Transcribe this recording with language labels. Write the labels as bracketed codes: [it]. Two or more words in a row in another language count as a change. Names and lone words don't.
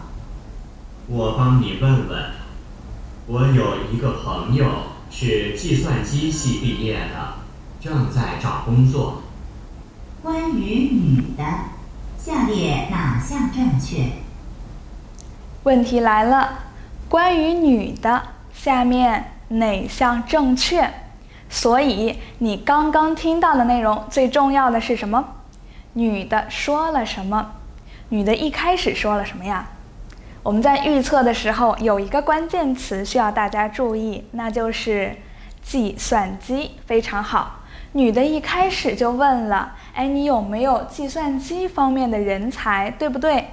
[zh] 我幫你問問，我有一個朋友是計算機系畢業的，正在找工作。關於女的，下列哪項正確？問題來了，關於女的，下面哪項正確？所以你剛剛聽到的內容最重要的是什麼？女的說了什麼？女的一開始說了什麼呀？我們在預測的時候有一個關鍵詞需要大家注意，那就是計算機。非常好，女的一開始就問了，你有沒有計算機方面的人才，对不對？